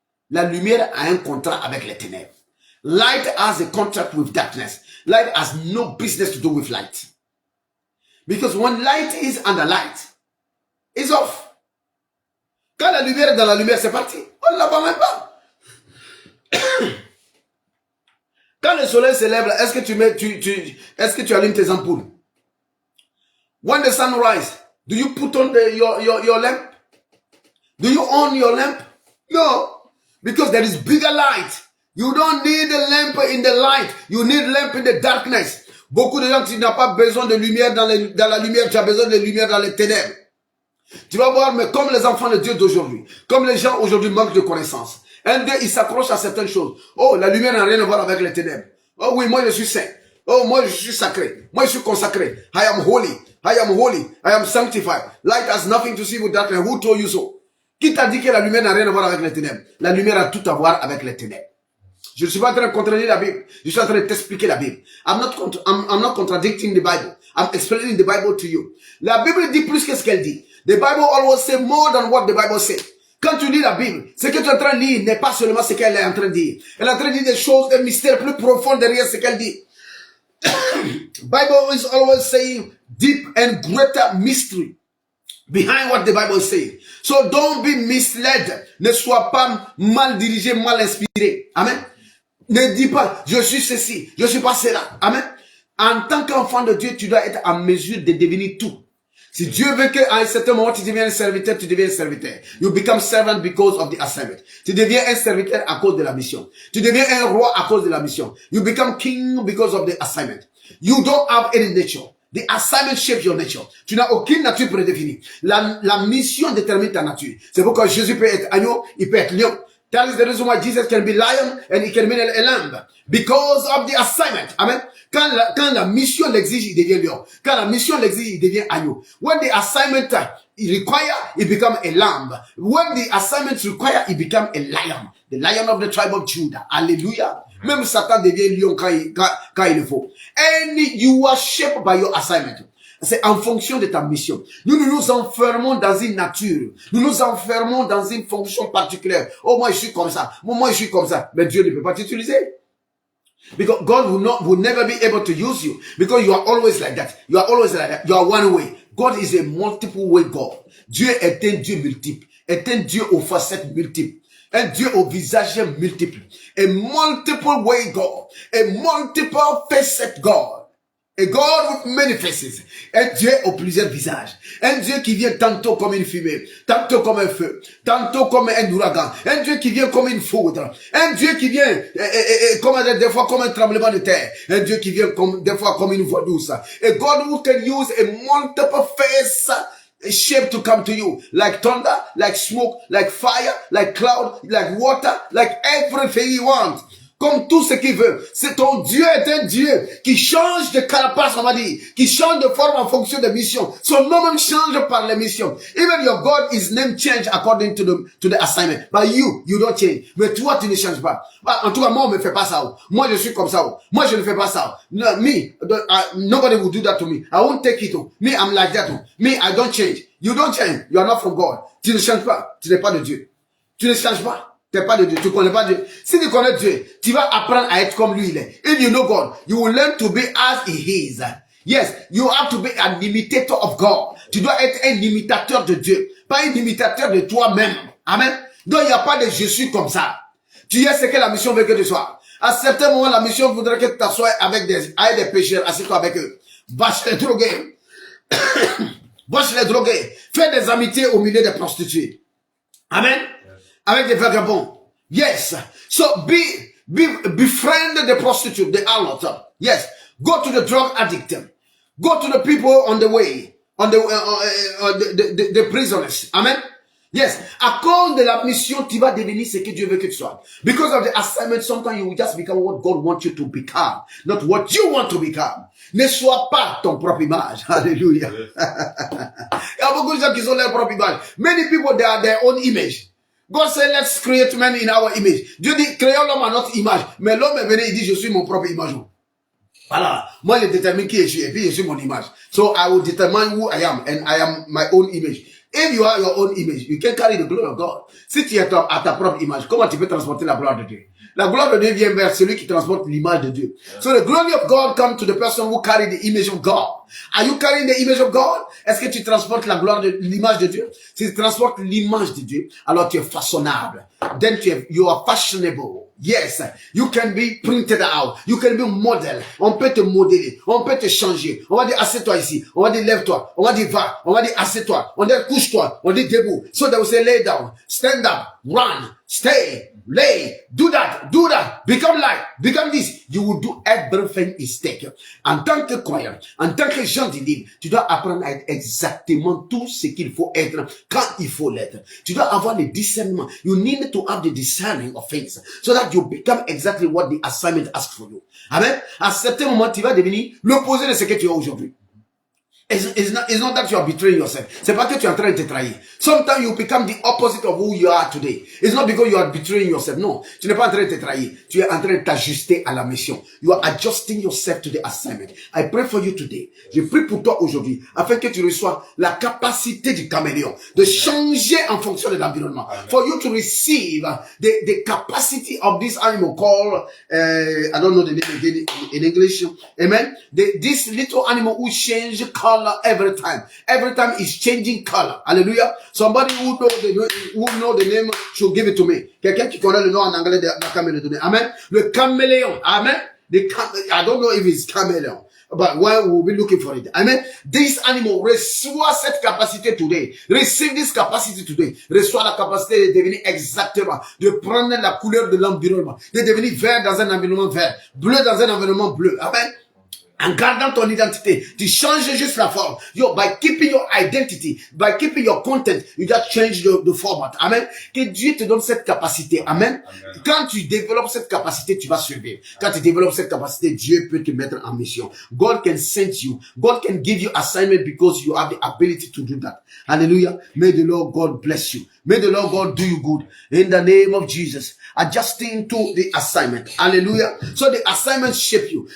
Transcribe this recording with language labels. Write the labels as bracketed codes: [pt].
[fr] La lumière a un contrat avec les ténèbres. [en] Light has a contract with darkness. Light has no business to do with light. Because when light is under light, it's off. [fr] Quand la lumière est dans la lumière, c'est parti. On ne la voit même pas. Quand le soleil se lève, est-ce que tu allumes tes ampoules? When the sun rises, do you put on your lamp? Do you on your lamp? No, because there is bigger light. You don't need a lamp in the light. You need lamp in the darkness. Beaucoup de gens, tu n'as pas besoin de lumière dans la lumière, tu as besoin de lumière dans les ténèbres. Tu vas voir, mais comme les enfants de Dieu d'aujourd'hui, comme les gens aujourd'hui manquent de connaissances, un d'eux, il s'accroche à certaines choses. Oh, la lumière n'a rien à voir avec les ténèbres. Oh oui, moi je suis saint. Oh, moi je suis sacré. Moi je suis consacré. [en] I am holy. I am holy. I am sanctified. Light has nothing to see with darkness. Who told you so? [fr] Qui t'a dit que la lumière n'a rien à voir avec les ténèbres? La lumière a tout à voir avec les ténèbres. Je ne suis pas en train de contredire la Bible. Je suis en train de t'expliquer la Bible. [en] I'm not contradicting the Bible. I'm explaining the Bible to you. [fr] La Bible dit plus que ce qu'elle dit. [en] The Bible always say more than what the Bible says. [fr] Quand tu lis la Bible, ce que tu es en train de lire n'est pas seulement ce qu'elle est en train de dire. Elle est en train de dire des choses, des mystères plus profonds derrière ce qu'elle dit. [en] Bible is always saying deep and greater mystery behind what the Bible says. So don't be misled. [fr] Ne sois pas mal dirigé, mal inspiré. Amen. Ne dis pas, je suis ceci, je suis pas cela. Amen. En tant qu'enfant de Dieu, tu dois être en mesure de devenir tout. Si Dieu veut qu'à un certain moment tu deviens un serviteur, tu deviens un serviteur. [en] You become servant because of the assignment. [fr] Tu deviens un serviteur à cause de la mission. Tu deviens un roi à cause de la mission. [en] You become king because of the assignment. You don't have any nature. The assignment shapes your nature. [fr] Tu n'as aucune nature prédéfinie. La mission détermine ta nature. C'est pourquoi Jésus peut être agneau, il peut être lion. [en] That is the reason why Jesus can be lion and he can be a lamb. Because of the assignment. Amen. [fr] Quand la mission l'exige, il devient lion. Quand la mission l'exige, il devient agneau. [en] When the assignment require, he become a lamb. When the assignment require, he become a lion. The lion of the tribe of Judah. Hallelujah. [fr] Même Satan devient lion quand il le faut. [en] And you are shaped by your assignment. [fr] C'est en fonction de ta mission. Nous nous enfermons dans une nature. Nous nous enfermons dans une fonction particulière. Oh, moi, je suis comme ça. Moi, je suis comme ça. Mais Dieu ne peut pas t'utiliser. [en] Because God will never be able to use you. Because you are always like that. You are always like that. You are one way. God is a multiple way God. [fr] Dieu est un Dieu multiple. Est un Dieu aux facettes multiples. Un Dieu au visage multiple. [en] A multiple way God. A multiple facet God. A God with many faces. [fr] Un Dieu aux plusieurs visages. Un Dieu qui vient tantôt comme une fumée, tantôt comme un feu, tantôt comme un ouragan. Un Dieu qui vient comme une foudre. Un Dieu qui vient comme des fois comme un tremblement de terre. Un Dieu qui vient des fois comme une voix douce. [en] A God who can use a multiple face shape to come to you, like thunder, like smoke, like fire, like cloud, like water, like everything you want. [fr] Comme tout ce qu'il veut. C'est ton Dieu est un Dieu qui change de carapace, on va dire, qui change de forme en fonction de mission. Son nom même change par les missions. [en] Even your God, his name change according to the assignment. But you don't change. [fr] Mais toi, tu ne changes pas. En tout cas, moi, on me fait pas ça. Moi, je suis comme ça. Moi, je ne fais pas ça. [en] No, nobody will do that to me. I won't take it. Me, I'm like that. Me, I don't change. You don't change. You are not from God. [fr] Tu ne changes pas. Tu n'es pas de Dieu. Tu ne changes pas. Tu n'es pas de Dieu. Tu ne connais pas Dieu. Si tu connais Dieu, tu vas apprendre à être comme lui il est. [en] If you know God, you will learn to be as he is. Yes, you have to be an imitator of God. [fr] Tu dois être un imitateur de Dieu. Pas un imitateur de toi-même. Amen. Donc il n'y a pas de je suis comme ça. Tu es ce que la mission veut que tu sois. À certains moments, la mission voudrait que tu t'assoies avec des pécheurs. Assieds-toi avec eux. Va chez les drogués. Va chez les drogués. Fais des amitiés au milieu des prostituées. [en] Amen. [fr] Avec des vagabonds. [en] Yes. So befriend the prostitute, the harlot. Yes. Go to the drug addict. Go to the people on the way. On the prisoners. Amen. Yes. [fr] À cause de la mission, tu vas devenir ce que Dieu veut que tu sois. [en] Because of the assignment, sometimes you will just become what God wants you to become. Not what you want to become. [fr] Ne sois pas ton propre image. Hallelujah. Il y a beaucoup de gens qui sont leur propre image. [en] Many people, they are their own image. God said, let's create man in our image. [fr] Dieu dit, créons l'homme à notre image. Mais l'homme est venu, il dit, je suis mon propre image. Voilà. Moi, je détermine qui je suis, et puis je suis mon image. [en] So I will determine who I am, and I am my own image. If you are your own image, you can carry the glory of God. [fr] Si tu es à ta propre image, comment tu peux transporter la gloire de Dieu? La gloire de Dieu vient vers celui qui transporte l'image de Dieu. [en] So the glory of God comes to the person who carry the image of God. Are you carrying the image of God? [fr] Est-ce que tu transportes la gloire de l'image de Dieu? Si tu transportes l'image de Dieu, alors tu es façonnable. [en] Then you are fashionable. Yes, you can be printed out. You can be model. [fr] On peut te modeler. On peut te changer. On va dire assieds-toi ici. On va dire lève-toi. On va dire va. On va dire assieds-toi. On va dire couche-toi. On dit debout. [en] So they will say lay down, stand up, run, stay, lay, do that, become light, become this. You will do everything is taken. [fr] En tant que croyant, en tant que gens divins, tu dois apprendre à être exactement tout ce qu'il faut être quand il faut l'être. Tu dois avoir le discernement. [en] You need to have the discerning of things so that you become exactly what the assignment asks for you. Amen. [fr] À certains moments, tu vas devenir l'opposé de ce que tu as aujourd'hui. [en] It's not that you are betraying yourself. [fr] C'est pas que tu es en train de te trahir. [en] Sometimes you become the opposite of who you are today. It's not because you are betraying yourself. [fr] Non. Tu n'es pas en train de te trahir. Tu es en train de t'ajuster à la mission. [en] You are adjusting yourself to the assignment. I pray for you today. [fr] Je prie pour toi aujourd'hui, afin que tu reçois la capacité du caméléon, de changer en fonction de l'environnement. [en] For you to receive the capacity of this animal called, I don't know the name again in English. Amen. This little animal who change color every time. Every time is changing color. Hallelujah. Somebody who know the name should give it to me. [fr] Quelqu'un qui connaît le nom en anglais de la caméléon. Amen. Le caméléon. Amen. [en] I don't know if it's caméléon, but we'll be looking for it. Amen. This animal [fr] reçoit cette capacité [en] today. Receive this capacity today. [fr] Reçoit la capacité de devenir exactement, de prendre la couleur de l'environnement, de devenir vert dans un environnement vert, bleu dans un environnement bleu. Amen. En gardant ton identité, tu changes juste la forme. [en] By keeping your identity, by keeping your content, you just change the format. Amen. [fr] Que Dieu te donne cette capacité. Amen. Amen. Quand tu développes cette capacité, tu vas survivre. Quand tu développes cette capacité, Dieu peut te mettre en mission. [en] God can send you. God can give you assignment because you have the ability to do that. Hallelujah. May the Lord God bless you. May the Lord God do you good. In the name of Jesus. Adjusting to the assignment. Hallelujah. So the assignment shape you.